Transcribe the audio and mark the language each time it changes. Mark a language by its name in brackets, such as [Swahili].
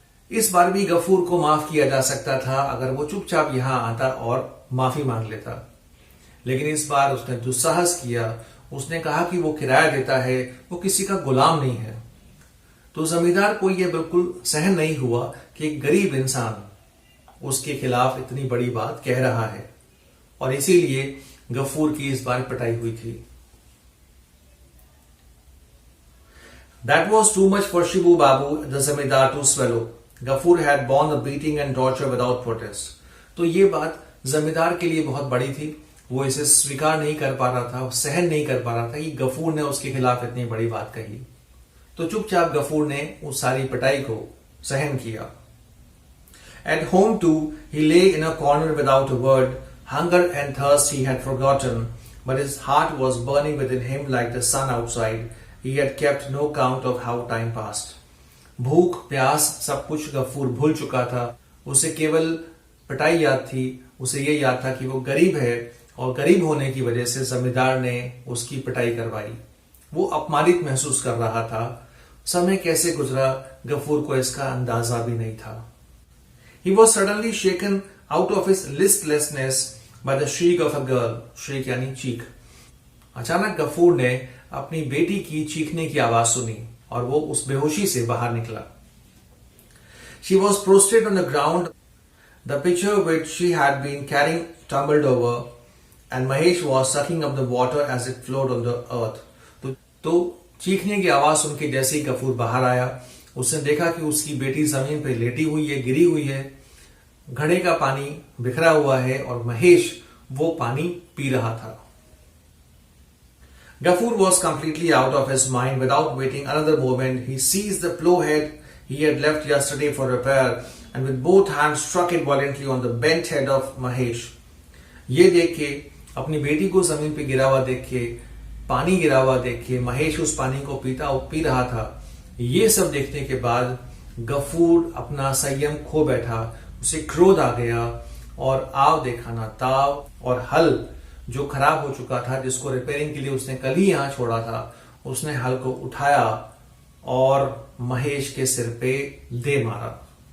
[Hindi] इस बार भी गफूर को माफ किया जा सकता था अगर वो चुपचाप यहां आता और माफी मांग लेता, लेकिन इस बार उसने दुस्साहस किया। उसने कहा कि वो किराया देता है, वो किसी का गुलाम नहीं है। तो जमींदार को यह बिल्कुल सहन नहीं हुआ कि एक गरीब इंसान उसके खिलाफ इतनी बड़ी बात कह रहा है और इसीलिए गफूर की इस बार पिटाई हुई थी। [English] That was too much for Shibu Babu, the zamindar, to swallow. Gafur had borne the beating and torture without protest. [Hindi] तो ये बात जमींदार के लिए बहुत बड़ी थी, वो इसे स्वीकार नहीं कर पा रहा था, सहन नहीं कर पा रहा था कि गफूर ने उसके खिलाफ इतनी बड़ी बात कही। तो चुपचाप गफूर ने उस सारी पिटाई को सहन किया। [English] At home too, he lay in a corner without a word. Hunger and thirst he had forgotten, but his heart was burning within him like the sun outside. He had kept no count of how time passed. [Hindi] भूख प्यास सब कुछ गफूर भूल चुका था, उसे केवल पिटाई याद थी। उसे ये याद था कि वो गरीब है और गरीब होने की वजह से जमींदार ने उसकी पिटाई करवाई। वो अपमानित महसूस कर रहा था। समय कैसे गुजरा गफूर को इसका अंदाजा भी नहीं था। [English] He was suddenly shaken out of his listlessness by the shriek of a girl. [Hindi] shriek यानी चीख। अचानक गफूर ने अपनी बेटी की चीखने की आवाज सुनी और वो उस बेहोशी से बाहर निकला। [English] She was prostrate on the ground. The pitcher which she had been carrying tumbled over, and Mahesh was sucking up the water as it flowed on the earth. [Hindi] तो चीखने की आवाज सुन के जैसे ही गफूर बाहर आया, उसने देखा कि उसकी बेटी जमीन पर लेटी हुई है, गिरी हुई है, घड़े का पानी बिखरा हुआ है और महेश वो पानी पी रहा था। [English] Gafur was completely out of his mind. Without waiting another moment, he seized the plowhead he had left yesterday for repair and with both hands struck it violently on the bent head of Mahesh. [Hindi] ये देख के, अपनी बेटी को जमीन पे गिरा हुआ देख के, पानी गिरा हुआ देख के, महेश उस पानी को पी रहा था। ये सब देखने के बाद गफूर अपना संयम खो बैठा, उसे क्रोध आ गया और आव देखा ना ताव, और हल जो खराब हो चुका था, जिसको रिपेयरिंग के लिए उसने कल ही यहां छोड़ा था, उसने हल को उठाया और महेश के सिर पे दे मारा।